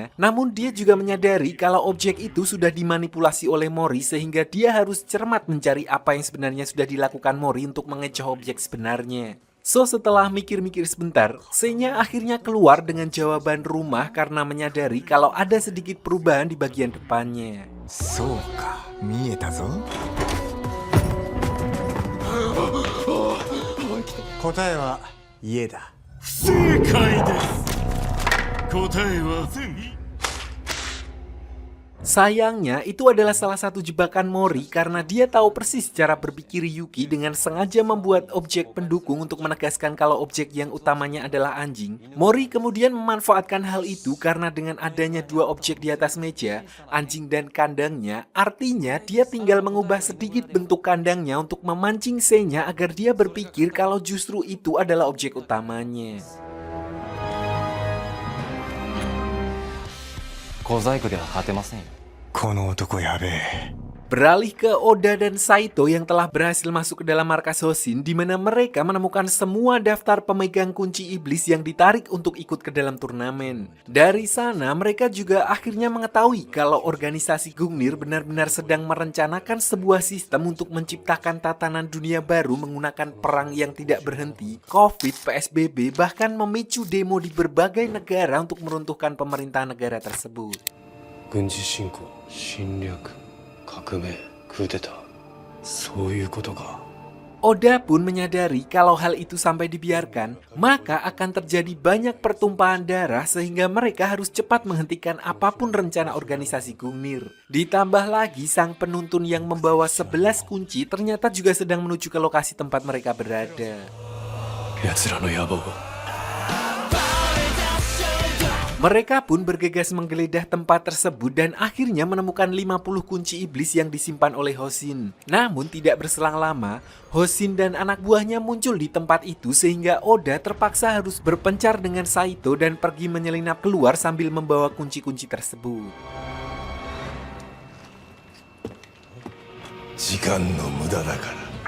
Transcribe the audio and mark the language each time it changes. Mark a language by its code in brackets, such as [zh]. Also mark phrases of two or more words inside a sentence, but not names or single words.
[id] Namun dia juga menyadari kalau objek itu sudah dimanipulasi oleh Mori sehingga dia harus cermat mencari apa yang sebenarnya sudah dilakukan Mori untuk mengecoh objek sebenarnya. So setelah mikir-mikir sebentar, Senya akhirnya keluar dengan jawaban rumah karena menyadari kalau ada sedikit perubahan di bagian depannya. [ja] 答えは家だ。正解です。答えは全。 [id] Sayangnya, itu adalah salah satu jebakan Mori karena dia tahu persis cara berpikir Yuki dengan sengaja membuat objek pendukung untuk menegaskan kalau objek yang utamanya adalah anjing. Mori kemudian memanfaatkan hal itu karena dengan adanya 2 objek di atas meja, anjing dan kandangnya, artinya dia tinggal mengubah sedikit bentuk kandangnya untuk memancing Senya agar dia berpikir kalau justru itu adalah objek utamanya. [ja] 小細工では勝てませんよ。この男やべえ。 [id] Beralih ke Oda dan Saito yang telah berhasil masuk ke dalam markas Hoshin di mana mereka menemukan semua daftar pemegang kunci iblis yang ditarik untuk ikut ke dalam turnamen. Dari sana mereka juga akhirnya mengetahui kalau organisasi Gungnir benar-benar sedang merencanakan sebuah sistem untuk menciptakan tatanan dunia baru menggunakan perang yang tidak berhenti, Covid, PSBB, bahkan memicu demo di berbagai negara untuk meruntuhkan pemerintah negara tersebut. [ja] 軍事侵攻、侵略、革命、クーデター、そういうことか。 [id] Oda pun menyadari kalau hal itu sampai dibiarkan, maka akan terjadi banyak pertumpahan darah sehingga mereka harus cepat menghentikan apapun rencana organisasi Gungnir. Ditambah lagi sang penuntun yang membawa 11 kunci ternyata juga sedang menuju ke lokasi tempat mereka berada. [ja] 奴らの野望。 [id] Mereka pun bergegas menggeledah tempat tersebut dan akhirnya menemukan 50 kunci iblis yang disimpan oleh Hoshin. Namun tidak berselang lama, Hoshin dan anak buahnya muncul di tempat itu sehingga Oda terpaksa harus berpencar dengan Saito dan pergi menyelinap keluar sambil membawa kunci-kunci tersebut. [ja] 時間の無駄だから。